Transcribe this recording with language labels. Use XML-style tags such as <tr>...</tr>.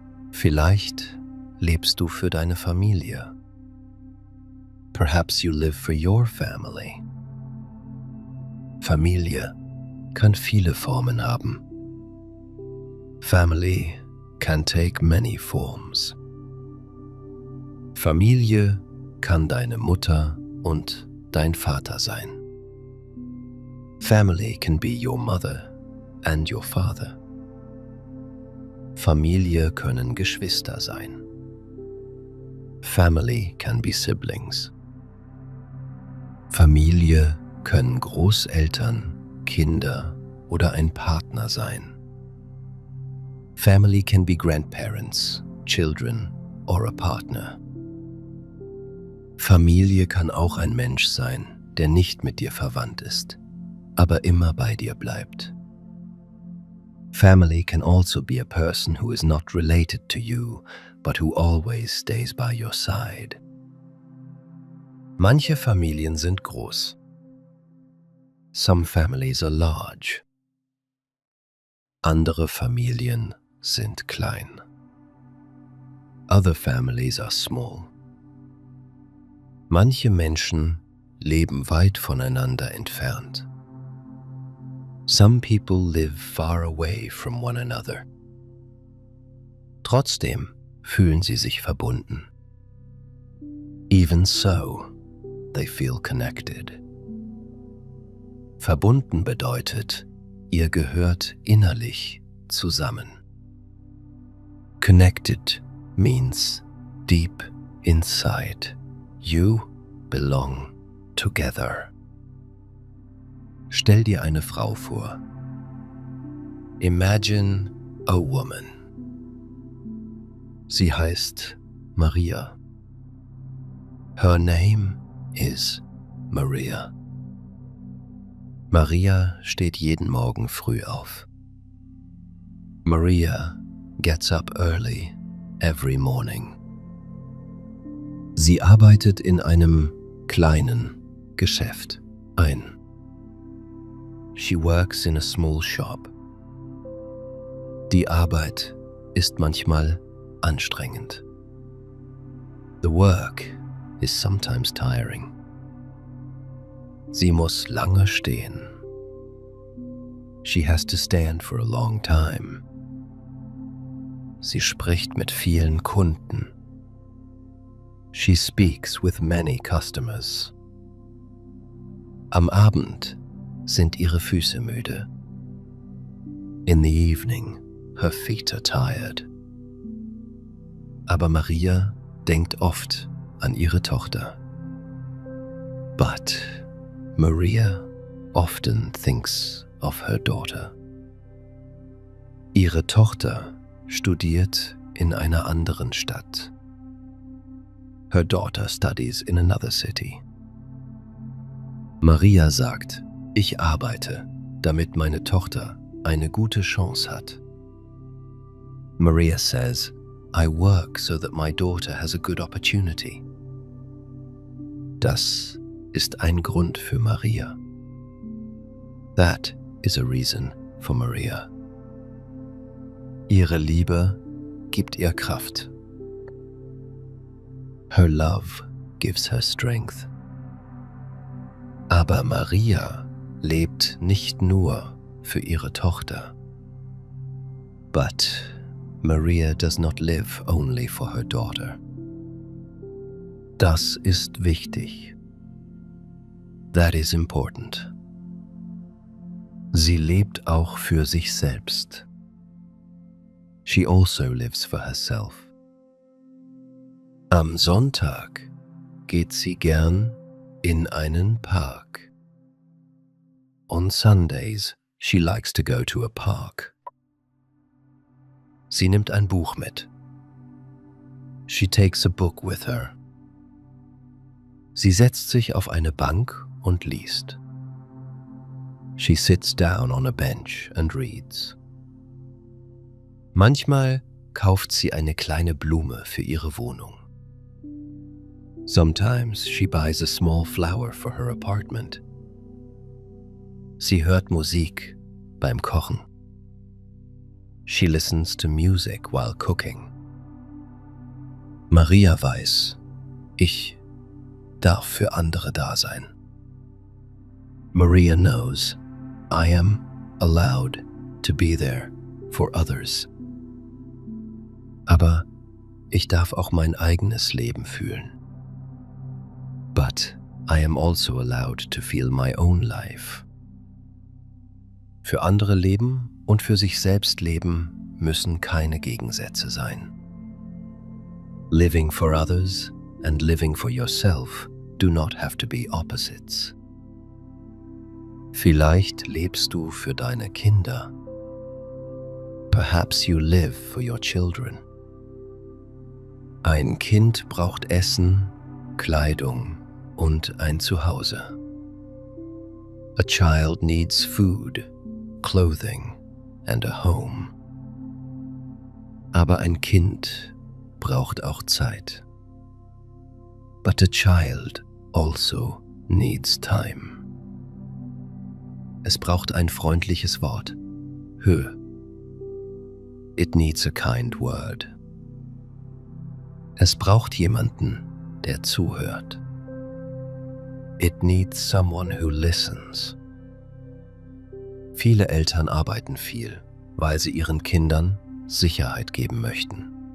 <de>Vielleicht lebst du für deine Familie.</de> <en>Perhaps you live for your family.</en> <de>Familie kann viele Formen haben.</de> <en>Family can take many forms.</en> <de>Familie kann deine Mutter und dein Vater sein.</de> <en>Family can be your mother and your father.</en> <de>Familie können Geschwister sein.</de> <en>Family can be siblings.</en> <de>Familie können Großeltern, Kinder oder ein Partner sein.</de> <en>Family can be grandparents, children or a partner.</en> <de>Familie kann auch ein Mensch sein, der nicht mit dir verwandt ist, aber immer bei dir bleibt.</de> <en>Family can also be a person who is not related to you, but who always stays by your side.</en> <de>Manche Familien sind groß.</de> <en>Some families are large.</en> <de>Andere Familien sind klein.</de> <en>Other families are small.</en> <de>Manche Menschen leben weit voneinander entfernt.</de> <en>Some people live far away from one another.</en> <de>Trotzdem fühlen sie sich verbunden.</de> <en>Even so, they feel connected.</en> <de>Verbunden bedeutet, ihr gehört innerlich zusammen.</de> <en>Connected means Deep inside, you belong together.</en> <de>Stell dir eine Frau vor.</de> <en>Imagine a woman.</en> <de>Sie heißt Maria.</de> <en>Her name is Maria.</en> <de>Maria steht jeden Morgen früh auf.</de> <en>Maria gets up early every morning.</en> <de>Sie arbeitet in einem kleinen Geschäft ein.</de> <en>She works in a small shop.</en> <de>Die Arbeit ist manchmal anstrengend.</de> <en>The work is sometimes tiring.</en> <de>Sie muss lange stehen.</de> <en>She has to stand for a long time.</en> <de>Sie spricht mit vielen Kunden.</de> <en>She speaks with many customers.</en> <de>Am Abend sind ihre Füße müde.</de> <en>In the evening, her feet are tired.</en> <de>Aber Maria denkt oft an ihre Tochter.</de> <en>But Maria often thinks of her daughter.</en> <de>Ihre Tochter studiert in einer anderen Stadt.</de> <en>Her daughter studies in another city.</en> <de>Maria sagt, ich arbeite, damit meine Tochter eine gute Chance hat.</de> <en>Maria says, I work so that my daughter has a good opportunity.</en> <de>Das ist ein Grund für Maria.</de> <en>That is a reason for Maria.</en> <de>Ihre Liebe gibt ihr Kraft.</de> <en>Her love gives her strength.</en> <de>Aber Maria lebt nicht nur für ihre Tochter.</de> <en>But Maria does not live only for her daughter.</en> <de>Das ist wichtig.</de> <en>That is important.</en> <de>Sie lebt auch für sich selbst.</de> <en>She also lives for herself.</en> <de>Am Sonntag geht sie gern in einen Park.</de> <en>On Sundays, she likes to go to a park.</en> <de>Sie nimmt ein Buch mit.</de> <en>She takes a book with her.</en> <de>Sie setzt sich auf eine Bank und liest.</de> <en>She sits down on a bench and reads.</en> <de>Manchmal kauft sie eine kleine Blume für ihre Wohnung.</de> <en>Sometimes she buys a small flower for her apartment.</en> <de>Sie hört Musik beim Kochen.</de> <en>She listens to music while cooking.</en> <de>Maria weiß, ich darf für andere da sein.</de> <en>Maria knows I am allowed to be there for others.</en> <de>Aber ich darf auch mein eigenes Leben fühlen.</de> <en>But I am also allowed to feel my own life.</en> <de>Für andere leben und für sich selbst leben müssen keine Gegensätze sein.</de> <en>Living for others and living for yourself do not have to be opposites.</en> <de>Vielleicht lebst du für deine Kinder.</de> <en>Perhaps you live for your children.</en> <de>Ein Kind braucht Essen, Kleidung und ein Zuhause.</de> <en>A child needs food, clothing and a home.</en> <de>Aber ein Kind braucht auch Zeit.</de> <en>But a child also needs time.</en> <de>Es braucht ein freundliches Wort. Hör.</de> <en>It needs a kind word.</en> <de>Es braucht jemanden, der zuhört.</de> <en>It needs someone who listens.</en> <de>Viele Eltern arbeiten viel, weil sie ihren Kindern Sicherheit geben möchten.</de>